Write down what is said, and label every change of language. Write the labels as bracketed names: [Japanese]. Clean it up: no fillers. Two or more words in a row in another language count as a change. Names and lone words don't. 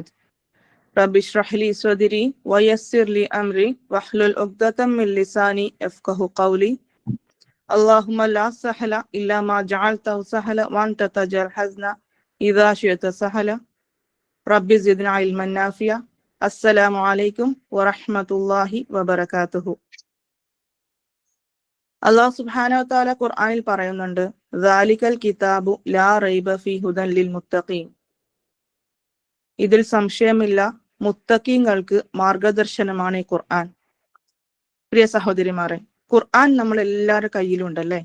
[Arabic] رب اشرح لي صدري ويسر لي أمري واحلل عقدة من لساني يفقهوا قولي. اللهم لا سهل إلا ما جعلته سهلا وأنت تجعل الحزن إذا شئت سهلا. رب زدنا علما نافعا السلام عليكم ورحمة الله وبركاته. الله سبحانه وتعالى [Malayalam] ഖുർആനിൽ പറയുന്നുണ്ട്, [Arabic] ذلك الكتاب لا ريب فيه هدى للمتقين. [Malayalam] ഇതിൽ സംശയമില്ല, മുത്തഖീങ്ങൾക്ക് മാർഗദർശനമാണ് ഈ ഖുർആൻ. പ്രിയ സഹോദരിമാരെ, ഖുർആൻ നമ്മൾ എല്ലാവരുടെ കയ്യിലുണ്ടല്ലേ?